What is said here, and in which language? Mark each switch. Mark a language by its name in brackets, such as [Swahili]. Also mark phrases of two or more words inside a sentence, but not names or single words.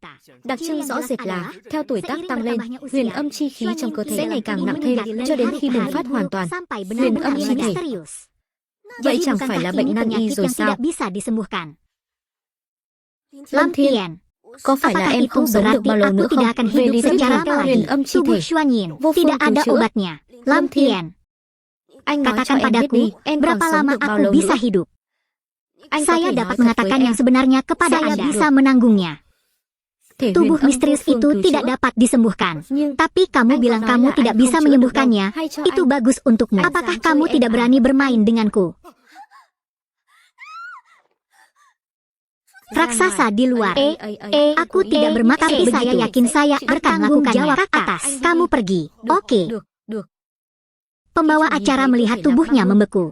[Vietnamese] Đặc trưng rõ rệt là, theo tuổi tác tăng lên, huyền âm chi khí trong cơ thể sẽ ngày càng nặng thêm, cho đến khi bùng phát hoàn toàn. Huyền âm chi thể. Vậy chẳng phải là bệnh nan y rồi sao? Lam Hien, có phải là em không sống được bao lâu nữa không? Về lý thuyết huyền âm chi thể, vô phương [Indonesian] tidak ada [Vietnamese] cứu chữa. [Indonesian] obatnya. Lam Hien, [Vietnamese] Anh nói cho [Indonesian] katakan [Vietnamese] em biết [Indonesian] padaku, [Vietnamese] đi, em còn [Indonesian] berapa [Vietnamese] sống [Indonesian] lama [Vietnamese] được bao [Indonesian] aku [Vietnamese] lâu [Indonesian] bisa [Vietnamese] nữa? [Indonesian] hidup? [Vietnamese] Anh có [Indonesian] Saya [Vietnamese] thể [Indonesian] dapat [Vietnamese] nói thật [Indonesian] mengatakan [Vietnamese] với [Indonesian] yang [Vietnamese] em. [Indonesian] sebenarnya kepada Saya Anda. [Vietnamese] được. [Indonesian] Bisa menanggungnya. [Vietnamese] Thể [Indonesian] Tubuh [Vietnamese] huyền âm [Indonesian] misterius [Vietnamese] vô phương [Indonesian] itu [Vietnamese] cứu [Indonesian] tidak [Vietnamese] chữa. [Indonesian] dapat disembuhkan. [Vietnamese] Nhưng [Indonesian] Tapi kamu [Vietnamese] anh [Indonesian] bilang [Vietnamese] có nói [Indonesian] kamu [Vietnamese] là [Indonesian] tidak [Vietnamese] anh [Indonesian] bisa [Vietnamese] không chữa được [Indonesian] menyembuhkannya. [Vietnamese] đâu. Hay cho [Indonesian] Itu [Vietnamese] anh. [Indonesian] bagus untukmu. [Vietnamese] Anh [Indonesian] Apakah [Vietnamese] dám [Indonesian] kamu [Vietnamese] chơi em [Indonesian] tidak [Vietnamese] à? [Indonesian] berani bermain denganku? Raksasa di luar. Aku tidak bermaksud, tapi saya yakin saya akan melakukannya. Ke atas. Kamu pergi. Oke. [Vietnamese] Được. [Indonesian] Pembawa acara melihat tubuhnya membeku.